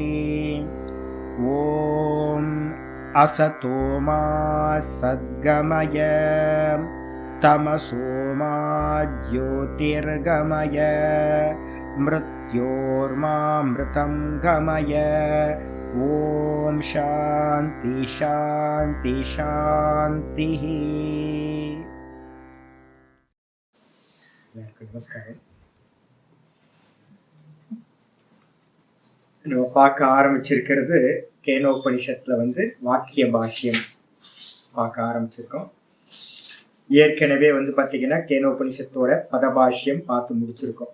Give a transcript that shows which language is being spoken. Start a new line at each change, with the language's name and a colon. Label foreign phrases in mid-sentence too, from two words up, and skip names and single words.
Sanskrit: ॐ असतो मा सद्गमय तमसो मा ज्योतिर्गमय मृत्योर्मामृतं गमय। ॐ शान्ति शान्ति शान्तिः।
Tamil: நமஸ்காரம். நம்ம பார்க்க ஆரம்பிச்சிருக்கிறது கேனோபனிஷத்துல வாக்கிய பாஷ்யம் பார்க்க ஆரம்பிச்சிருக்கோம். ஏற்கனவே பார்த்தீங்கன்னா கேனோபனிஷத்தோட பதபாஷ்யம் பார்த்து முடிச்சிருக்கோம்.